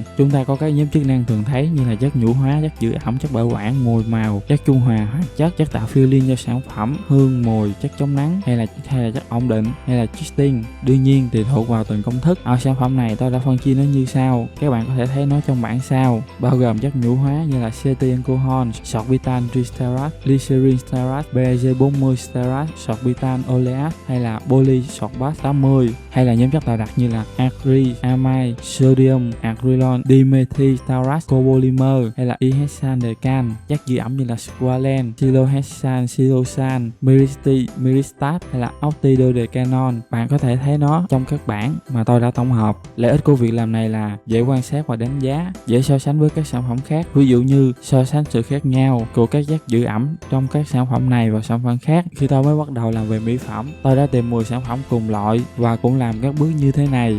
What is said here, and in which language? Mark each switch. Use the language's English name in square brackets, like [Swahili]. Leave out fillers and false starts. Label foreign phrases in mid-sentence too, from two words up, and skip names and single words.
[Vietnamese] Chúng ta có các nhóm chức năng thường thấy như là chất nhũ hóa, chất giữ ẩm, chất bảo quản, mùi màu, chất trung hòa, hoạt chất, chất tạo feeling cho sản phẩm, hương, mùi, chất chống nắng hay là chất ổn định hay là chasing. Đương nhiên tùy thuộc vào từng công thức. Ở sản phẩm này tôi đã phân chia nó như sau. Các bạn có thể thấy nó trong bảng sau, bao gồm chất nhũ hóa như là cetyl alcohol, sorbitan tristerat, glycerin stearat, BG40 stearat, sorbitan oleat hay là polysorbat 80, hay là nhóm chất tạo đặc như là acryl, amide, sodium, acrylon, dimethylstaurat, copolymer hay là ihexan decan, chất giữ ẩm như là squalene, silohexan, silosan, myristat hay là octidodecanol. Bạn có thể thấy nó trong các bảng mà tôi đã tổng hợp. Lợi ích của việc làm này là dễ quan sát và đánh giá, dễ so sánh với các sản phẩm khác. Ví dụ như so sánh sự khác nhau của các chất giữ ẩm trong các sản phẩm này và sản phẩm khác. Khi tôi mới bắt đầu làm về mỹ phẩm, tôi đã tìm 10 sản phẩm cùng loại và cũng làm các bước như thế này.